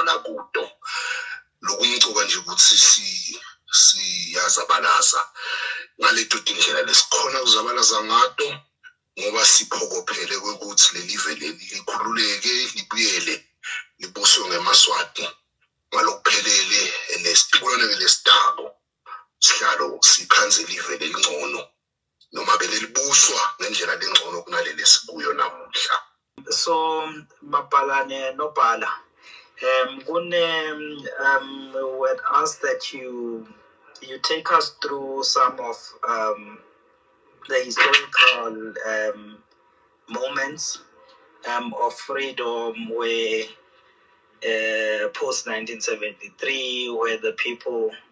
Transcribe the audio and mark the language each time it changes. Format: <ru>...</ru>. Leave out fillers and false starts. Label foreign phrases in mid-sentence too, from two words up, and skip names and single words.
<ss>la kudo lokumgcoka nje ukuthi siyazabalaza ngaleto tindlela lesikhona kuzabalaza ngato ngoba siphokophele ukuthi lelive leli likhululeke libuyele libuswe ngeMaswati ngalokuphelele nesitibulane lesidabo sihlalo sikhanze live lelingcono noma belibuswa ngendlela lengcono kunaleli sikuyo namuhla.</ss> <en>So Mapalane Nopala would ask that you take us through some of the historical moments of freedom where post 1973, where the people</en>